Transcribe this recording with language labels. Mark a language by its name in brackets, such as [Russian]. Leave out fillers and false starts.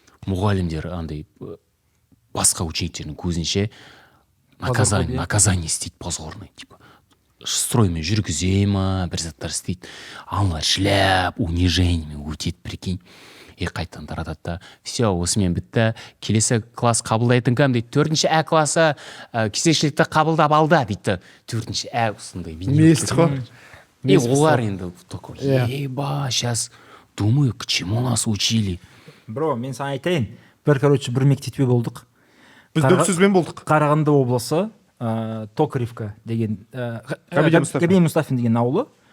[Kazakh] Мұғалімдер андай басқа учениктердің көзінше наказание істейді позорный, типа строймен жүргізе ма, бір заттар істейді, аналар шляп унижениемен өтеді, прикинь. И қайтадан таратады да, все, осымен бітті, келесі класс қабылдайтын кім дейді, 4-ші А класы кезекшілікті қабылдап алды дейді, 4-ші А осындай Месть ғой. И олар енді такой, [Russian] еба, сейчас думаю, к чему нас учили. [Kazakh] Бро, мен саған айтайын, бір мектепте болдық. Біз дөпсізбен болдық. Қарағанды облысы, Токаревка деген, Ғабиден Мұстафин деген ауылы.